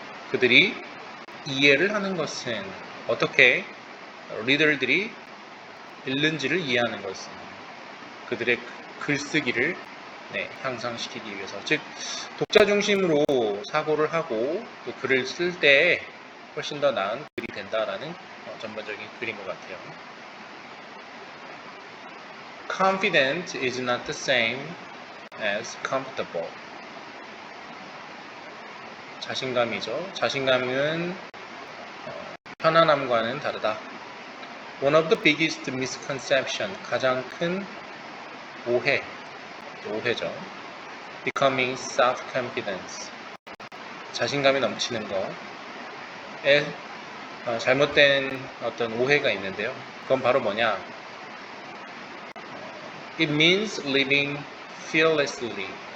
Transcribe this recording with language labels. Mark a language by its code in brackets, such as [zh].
[ko] 그들이 이해를 하는 것은 어떻게 리더들이 읽는지를 이해하는 것은 그들의 글쓰기를 향상시키기 위해서, 즉 독자 중심으로 사고를 하고 또 글을 쓸 때 훨씬 더 나은 글이 된다라는 전반적인 글인 것 같아요. [en] Confident is not the same as comfortable. [ko] 자신감이죠. 자신감은 편안함과는 다르다. [en] One of the biggest misconception, [ko] 가장 큰 오해죠. [en] Becoming self-confidence, [ko] 자신감이 넘치는 것에 잘못된 어떤 오해가 있는데요. 그건 바로 뭐냐? [en] It means living fearlessly.